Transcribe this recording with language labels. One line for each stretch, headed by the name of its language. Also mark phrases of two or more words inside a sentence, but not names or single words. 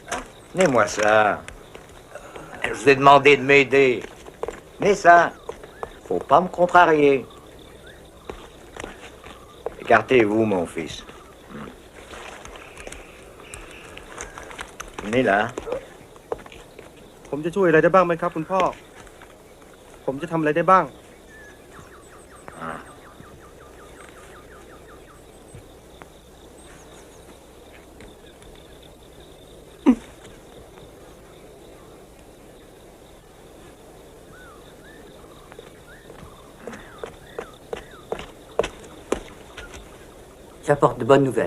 French: Je vous ai demandé de m'aider. Mais ça, faut pas me contrarier. Écartez-vous, mon fils. Venez là.
Thai: ผมจะช่วยอะไรได้บ้างไหมครับคุณพ่อ ผมจะทำอะไรได้บ้าง
French: J'apporte de bonnes nouvelles.